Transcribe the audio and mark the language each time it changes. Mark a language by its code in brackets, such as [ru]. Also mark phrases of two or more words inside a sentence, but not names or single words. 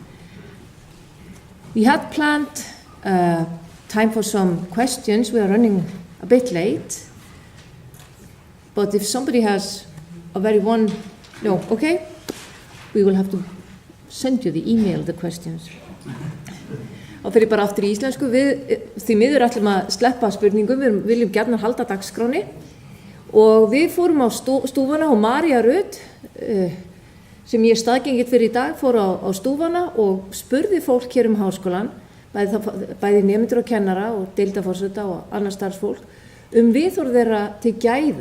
[en] We had planned time for some questions. We are running a bit late. But if somebody has a very okay, we will have to send you the email, the questions. [is] Og fyrir bara aftur í íslensku, við því miður ætlum að sleppa spurningum, við viljum gjarnan halda dagskráni. Og við fórum á stúfana og María Rut, sem ég staðgengill fyrir í dag, fór á stúfana og spurði fólk hér háskólan, bæði nemendur og kennara og deildarforseta og annað starfsfólk, viðhorf þeirra til gæða.